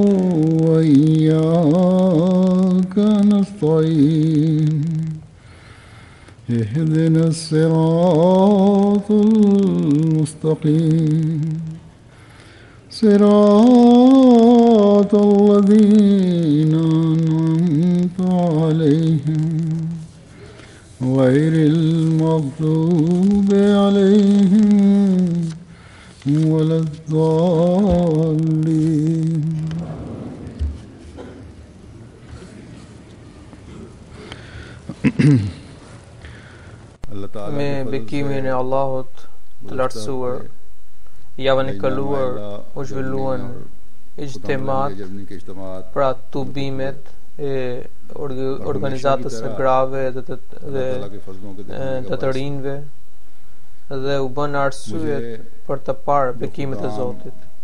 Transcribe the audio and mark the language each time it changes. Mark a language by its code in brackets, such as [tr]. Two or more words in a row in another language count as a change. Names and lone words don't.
[ar] وإياك نستعين اهدنا الصراط المستقيم صراط الذين أنعمت عليهم غير المغضوب عليهم ولا الضالين [sq] Me bekimin e Allahut të lartësuar, javën e kaluar u zhvilluan ijtimat pra tubimet e organizatës së grave dhe të rinjve dhe u bën arsyet për të parë bekimet e Zotit.